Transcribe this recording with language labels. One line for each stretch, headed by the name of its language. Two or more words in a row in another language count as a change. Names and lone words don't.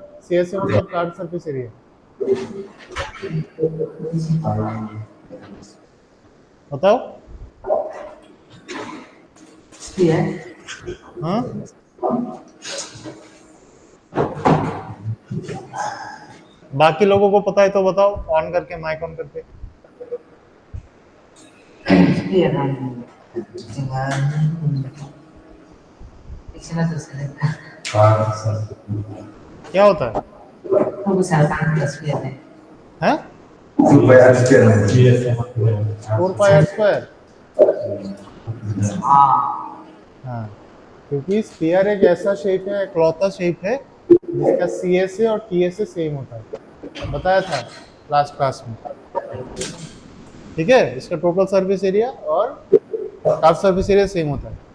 Hindi: सीएसए मतलब
English: curve surface area.
Hindi: बताओ। Sphere. हाँ, बाकी लोगों को पता है तो बताओ, ऑन करके, माइक ऑन करके।
Indonesian: Sphere kan dengan istilah tersebut.
Hindi: क्या होता है?
Indonesian: Aku misalkan ada sphere nih.
Hindi: हैं?
Indonesian: Supaya ada
Hindi: 4 पाई r² Ah, हाँ, क्योंकि स्फीयर एक ऐसा शेप है, इकलौता शेप है जिसका सी एस ए और टी एस ए सेम होता है, बताया था
English: last class
Hindi: में। ठीक है, इसका
English: total surface area
Hindi: और
English: curve surface area
Hindi: सेम होता है।